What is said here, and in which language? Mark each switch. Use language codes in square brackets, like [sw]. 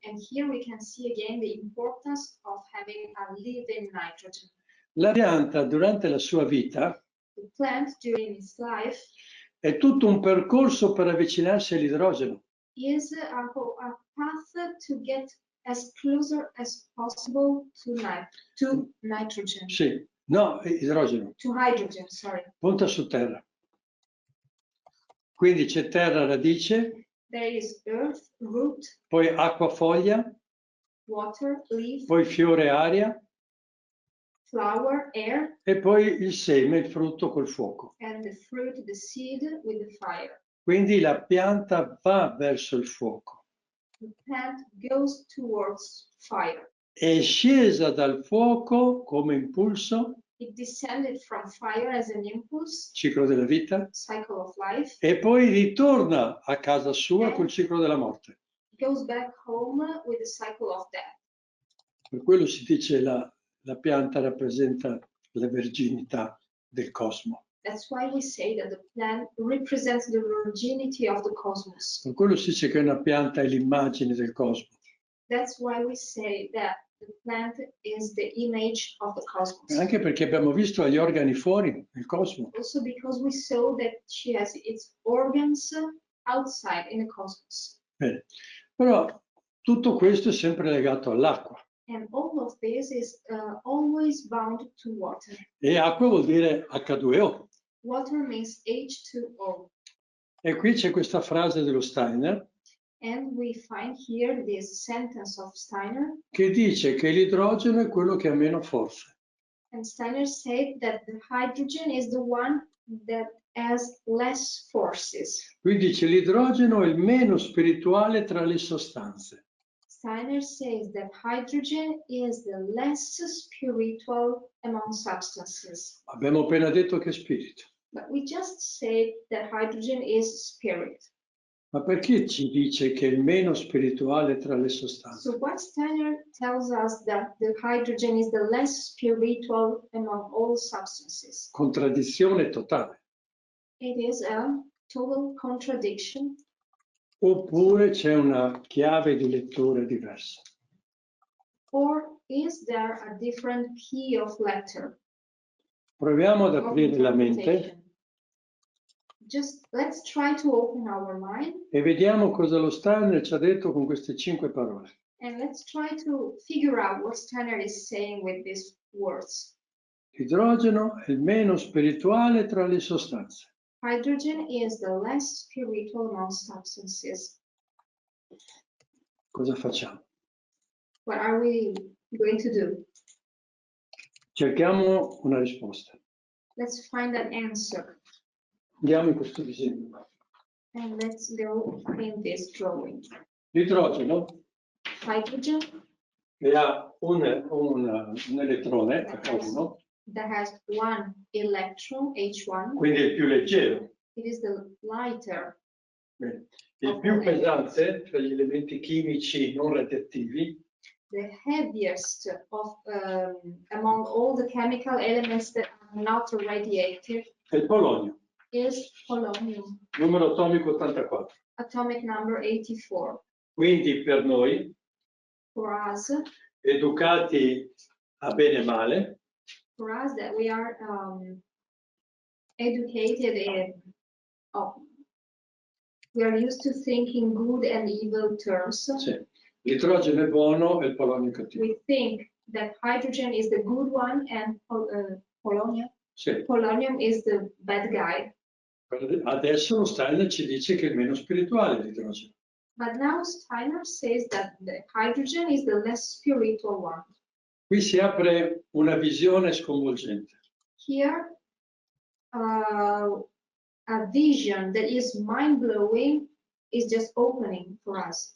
[en] And here we can see again the importance of having a living nitrogen. [it] La pianta durante la sua vita [en] The plant during its life [it] è tutto un percorso per avvicinarsi all'idrogeno. [en] is a path to get as closer as possible to nitrogen. [it] Sì, no, idrogeno, [en] To hydrogen, sorry. [it] punta su terra. Quindi c'è terra, radice, [en] There is earth, root, [it] poi acqua, foglia, [en] water, leaf, [it] poi fiore, aria [en] flower, air, [it] e poi il seme, il frutto col fuoco. [en] and the fruit, the seed with the fire. [it] Quindi la pianta va verso il fuoco. [en] The plant goes towards fire. [it] È scesa dal fuoco come impulso, [en] It descended from fire as an impulse, [it] ciclo della vita, [en] cycle of life. [it] e poi ritorna a casa sua col ciclo della morte. [en] It goes back home with the cycle of death. [it] Per quello si dice la pianta rappresenta la verginità del cosmo. [en] That's why we say that the plant represents the virginity of the cosmos. [it] Per quello si dice che una pianta è l'immagine del cosmo. [en] That's why we say that The plant is the image of the cosmos. [it] Anche perché abbiamo visto gli organi fuori nel cosmo. [en] Also because we saw that she has its organs outside in the cosmos. [it] Bene. Però tutto questo è sempre legato all'acqua. [en] And all of this is always bound to water. [it] E acqua vuol dire H2O. [en] Water means H2O. [it] E qui c'è questa frase dello Steiner [en] And we find here this sentence of Steiner. [it] che dice che l'idrogeno è quello che ha meno forze. [en] And Steiner said that the hydrogen is the one that has less forces. [it] Qui dice l'idrogeno è il meno spirituale tra le sostanze. [en] Steiner says that hydrogen is the less spiritual among substances. [it] Abbiamo appena detto che è spirito. [en] But we just said that hydrogen is spirit. [it] Ma perché ci dice che è il meno spirituale tra le sostanze? [en] So why Steiner tells us that the hydrogen is the less spiritual among all substances? [it] Contraddizione totale. [en] It is a total contradiction. [it] Oppure c'è una chiave di lettura diversa? [en] Or is there a different key of letter? [it] Proviamo ad [en] Of [it] aprire la mente [en] interpretation? Just let's try to open our mind [it] e vediamo cosa lo Steiner ci ha detto con queste 5 parole. [en] and let's try to figure out what Steiner is saying with these words. [it] L'idrogeno è il meno spirituale tra le sostanze. [en] Hydrogen is the less spiritual among substances. [it] Cosa facciamo? [en] What are we going to do? [it] Cerchiamo una risposta. [en] Let's find an answer. [it] Andiamo in questo disegno. [en] And let's go in this drawing. [it] L'idrogeno [en] Hydrogen [it] che ha un elettrone, H1, [en] that has one electron, H1. [it] quindi è il più leggero. [en] It is the lighter. [it] Bene. Il più pesante tra gli elementi chimici non radioattivi [en] The heaviest of among all the chemical elements that are not radioactive [it] è il polonio, [en] is polonium, [it] numero atomico 84. [en] atomic number 84. [it] Quindi per noi, [en] For us [it] educati a bene e male, [en] that we are educated in, we are used to thinking good and evil terms. [it] sì, l'idrogeno è buono e il polonio è cattivo. [en] We think that hydrogen is the good one and polonium [it] Sì. [en] polonium is the bad guy. [it] Adesso lo Steiner ci dice che è il meno spirituale l'idrogeno. [en] But now Steiner says that the hydrogen is the less spiritual one. [it] Qui si apre una visione sconvolgente. [en] Here, a vision that is mind-blowing is just opening for us.